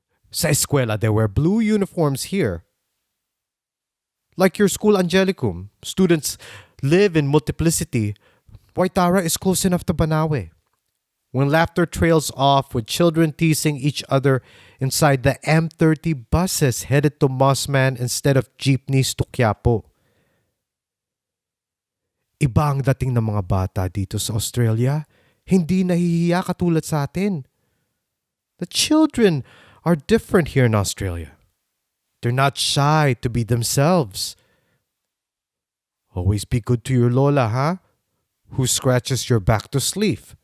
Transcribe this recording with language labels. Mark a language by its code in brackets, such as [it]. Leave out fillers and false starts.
[tl] Sa eskwela, [en] they wear blue uniforms here. Like your school Angelicum, students live in multiplicity. Waitara is close enough to Banawe. When laughter trails off with children teasing each other inside the M30 buses headed to Mossman instead of jeepneys to Quiapo. [tl] Iba ang dating ng mga bata dito sa Australia. Hindi nahihiya katulad sa atin. [en] The children are different here in Australia. They're not shy to be themselves. Always be good to your lola, who scratches your back to sleep.